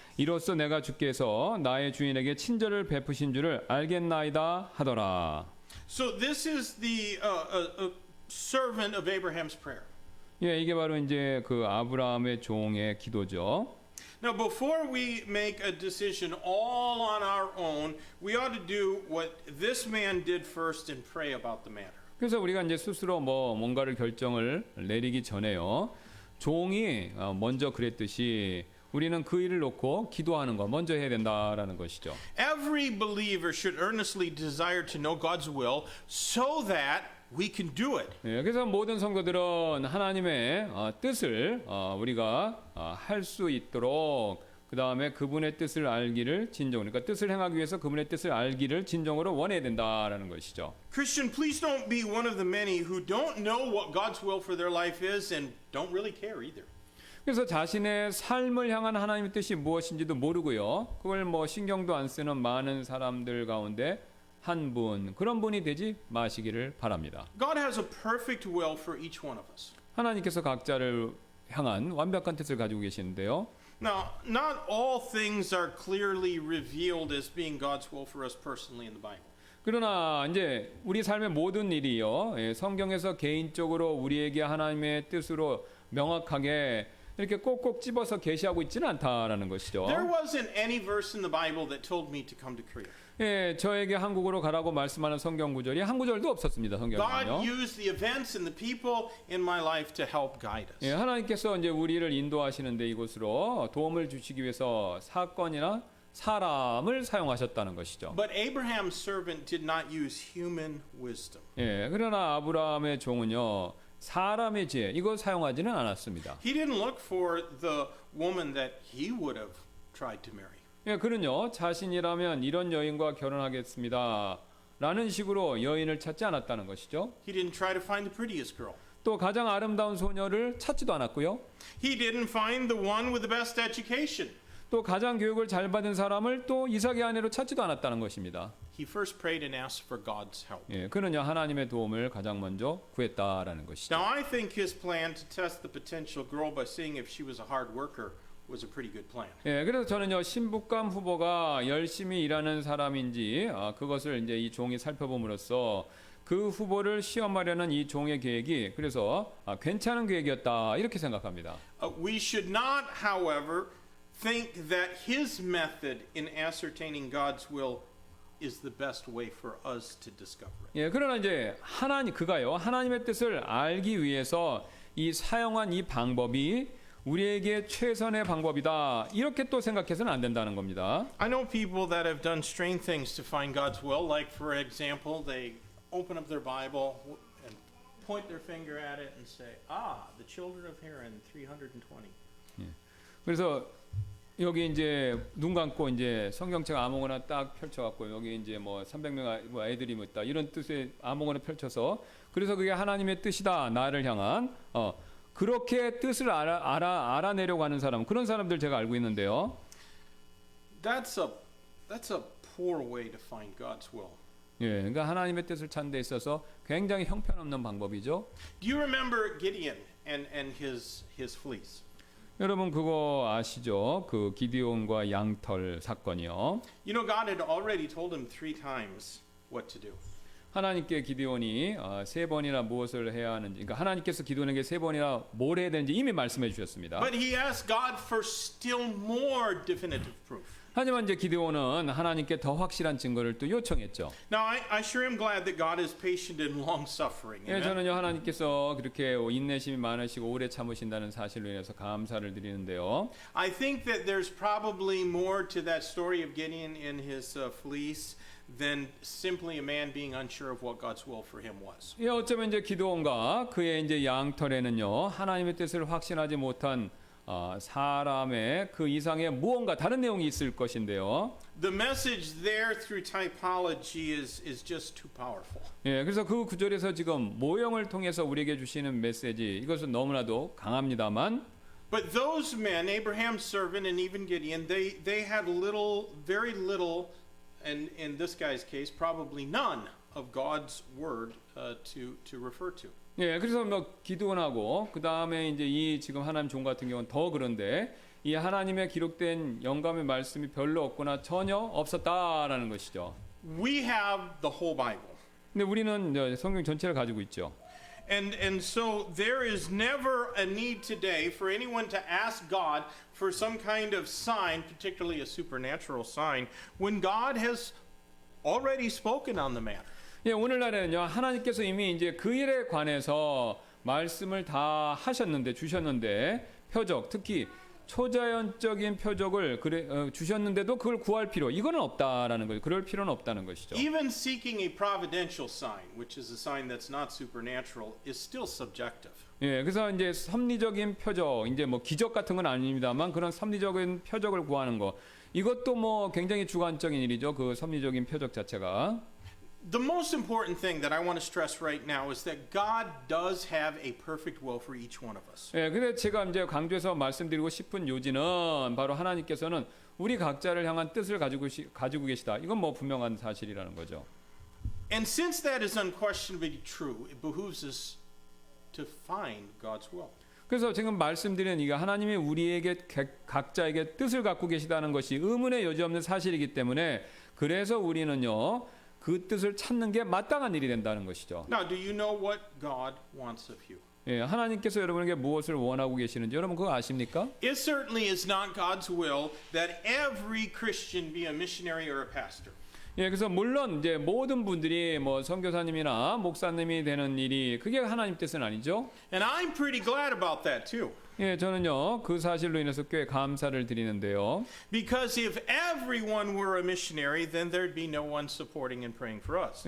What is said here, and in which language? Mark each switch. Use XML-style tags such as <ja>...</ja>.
<ko>이로써 내가 주께서 나의 주인에게 친절을 베푸신 줄을 알겠나이다 하더라.</ko> <en>So this is the servant of Abraham's prayer.</en> <ko>예, 이게 바로 이제 그 아브라함의 종의 기도죠.</ko> <en>Now, before we make a decision all on our own, we ought to do what this man did first and pray about the matter.</en> <ko>그래서 우리가 이제 스스로 뭔가를 결정을 내리기 전에요. 종이 먼저 그랬듯이 우리는 그 일을 놓고 기도하는 거 먼저 해야 된다라는 것이죠.</ko> <en>Every believer should earnestly desire to know God's will so that we can do it.</en> <ko>예, 그래서 모든 성도들은 하나님의 뜻을 우리가 할 수 있도록 그 다음에 그분의 뜻을 알기를 진정, 그러니까 뜻을 행하기 위해서 그분의 뜻을 알기를 진정으로 원해야 된다라는 것이죠.</ko> <en>Christian, please don't be one of the many who don't know what God's will for their life is and don't really care either.</en> <ko>그래서 자신의 삶을 향한 하나님의 뜻이 무엇인지도 모르고요. 그걸 신경도 안 쓰는 많은 사람들 가운데 한 분, 그런 분이 되지 마시기를 바랍니다.</ko> <en>God has a perfect will for each one of us.</en> <ko>하나님께서 각자를 향한 완벽한 뜻을 가지고 계시는데요.</ko> <en>Now, not all things are clearly revealed as being God's will for us personally in the Bible.</en> <ko>그러나 이제 우리 삶의 모든 일이요, 성경에서 개인적으로 우리에게 하나님의 뜻으로 명확하게 이렇게 꼭꼭 집어서 계시하고 있지는 않다라는 것이죠.</ko> <en>There wasn't any verse in the Bible that told me to come to Korea.</en> <ko>예, 저에게 한국으로 가라고 말씀하는 성경 구절이 한 구절도 없었습니다. 성경에는요.</ko> <en>God used the events and the people in my life to help guide us.</en> <ko>예, 하나님께서 이제 우리를 인도하시는데 이곳으로 도움을 주시기 위해서 사건이나 사람을 사용하셨다는 것이죠.</ko> <en>But Abraham's servant did not use human wisdom.</en> <ko>예, 그러나 아브라함의 종은요, 사람의 지혜 이거 사용하지는 않았습니다.</ko> <en>He didn't look for the woman that he would have tried to marry.</en> <ko>예, 그는요, 자신이라면 이런 여인과 결혼하겠습니다 라는 식으로 여인을 찾지 않았다는 것이죠.</ko> <en>He didn't try to find the prettiest girl.</en> <ko>또 가장 아름다운 소녀를 찾지도 않았고요.</ko> <en>He didn't find the one with the best education.</en> <ko>또 가장 교육을 잘 받은 사람을 또 이삭의 아내로 찾지도 않았다는 것입니다.</ko> <en>He first prayed and asked for God's help.</en> <ko>예, 그는요, 하나님의 도움을 가장 먼저 구했다라는 것이죠.</ko> <en>Now, I think his plan to test the potential girl by seeing if she was a hard worker was a pretty good plan.</en> <ko>예, 그래서 저는요, 신부감 후보가 열심히 일하는 사람인지 그것을 이제 이 종이 살펴봄으로써 그 후보를 시험하려는 이 종의 계획이 그래서 괜찮은 계획이었다 이렇게 생각합니다.</ko> <en>We should not, however, think that his method in ascertaining God's will is the best way for us to discover it.</en> <ko>예, 그러나 이제 그가요, 하나님의 뜻을 알기 위해서 이 사용한 이 방법이 우리에게 최선의 방법이다 이렇게 또 생각해서는 안 된다는 겁니다.</ko> <en>I know people that have done strange things to find God's will, like for example, they open up their Bible and point their finger at it and say, the children of Haran 320.</en> <ko>그래서 여기 이제 눈 감고 이제 성경책 아무거나 딱 펼쳐갖고 여기 이제 뭐 300명 애들이 뭐 있다 이런 뜻의 아무거나 펼쳐서 그래서 그게 하나님의 뜻이다 나를 향한 그렇게 뜻을 알아내려고 하는 사람 그런 사람들 제가 알고 있는데요.</ko> <en>That's a poor way to find God's will.</en> <ko>예, 그러니까 하나님의 뜻을 찾는 데 있어서 굉장히 형편없는 방법이죠.</ko> <en>Do you remember Gideon and his fleece?</en> <ko>여러분 그거 아시죠? 그 기드온과 양털 사건이요.</ko> <en>You know, God had already told him 3 times what to do.</en> <ko>하나님께 기드온이 3번이나 무엇을 해야 하는지, 그러니까 하나님께서 기드온에게 3번이나 뭘 해야 되는지 이미 말씀해 주셨습니다.</ko> <en>But he asked God for still more definitive proof.</en> <ko>하지만 이제 기드온은 하나님께 더 확실한 증거를 또 요청했죠.</ko> <en>Now, I sure am glad that God is patient and long-suffering.</en> <ko>예,</ko> <en>Amen?</en> <ko>저는요 하나님께서 그렇게 인내심이 많으시고 오래 참으신다는 사실로 인해서 감사를 드리는데요.</ko> <en>I think that there's probably more to that story of Gideon in his fleece than simply a man being unsure of what God's will for him was.</en> <ko>예, 어쩌면 이제 기드온과 그의 이제 양털에는요 하나님의 뜻을 확신하지 못한 사람의 그 이상의 무언가 다른 내용이 있을 것인데요.</ko> <en>The message there through typology is just too powerful.</en> <ko>예, 그래서 그 구절에서 지금 모형을 통해서 우리에게 주시는 메시지 이것은 너무나도 강합니다만.</ko> <en>But those men, Abraham's servant and even Gideon, they had very little, and in this guy's case, probably none of God's word to refer to.</en> <ko>예, 그래서 뭐 기드온하고 그 다음에 이제 이 지금 하나님 종 같은 경우는 더 그런데 이 하나님의 기록된 영감의 말씀이 별로 없거나 전혀 없었다라는 것이죠.</ko> <en>We have the whole Bible.</en> <ko>근데 우리는 이제 성경 전체를 가지고 있죠.</ko> <en>And so there is never a need today for anyone to ask God for some kind of sign, particularly a supernatural sign, when God has already spoken on the matter.</en> <ko>예, 오늘날에는요 하나님께서 이미 이제 그 일에 관해서 말씀을 다 하셨는데 주셨는데 표적 특히 초자연적인 표적을 주셨는데도 그걸 구할 필요 이거는 없다라는 거죠. 그럴 필요는 없다는 것이죠.</ko> <en>Even seeking a providential sign, which is a sign that's not supernatural, is still subjective.</en> <ko>예, 그래서 이제 섭리적인 표적, 이제 뭐 기적 같은 건 아닙니다만 그런 섭리적인 표적을 구하는 거 이것도 뭐 굉장히 주관적인 일이죠. 그 섭리적인 표적 자체가.</ko> <en>The most important thing that I want to stress right now is that God does have a perfect will for each one of us.</en> <ko>예, 근데 제가 이제 강조해서 말씀드리고 싶은 요지는 바로 하나님께서는 우리 각자를 향한 뜻을 가지고 계시다. 이건 뭐 분명한 사실이라는 거죠.</ko> <en>And since that is unquestionably true, it behooves us to find God's will.</en> <ko>그래서 지금 말씀드린 이게 하나님이 우리에게 각자에게 뜻을 갖고 계시다는 것이 의문의 여지 없는 사실이기 때문에 그래서 우리는요 그 뜻을 찾는 게 마땅한 일이 된다는 것이죠.</ko> <en>Now, do you know what God wants of you?</en> <ko>예, 하나님께서 여러분에게 무엇을 원하고 계시는지 여러분 그거 아십니까?</ko> <en>It certainly is not God's will that every Christian be a missionary or a pastor.</en> <ko>예, 그래서 물론 이제 모든 분들이 뭐 선교사님이나 목사님이 되는 일이 그게 하나님 뜻은 아니죠.</ko> <en>And I'm pretty glad about that too.</en> <ko>예, 저는요 그 사실로 인해서 꽤 감사를 드리는데요.</ko> <en>Because if everyone were a missionary, then there'd be no one supporting and praying for us.</en>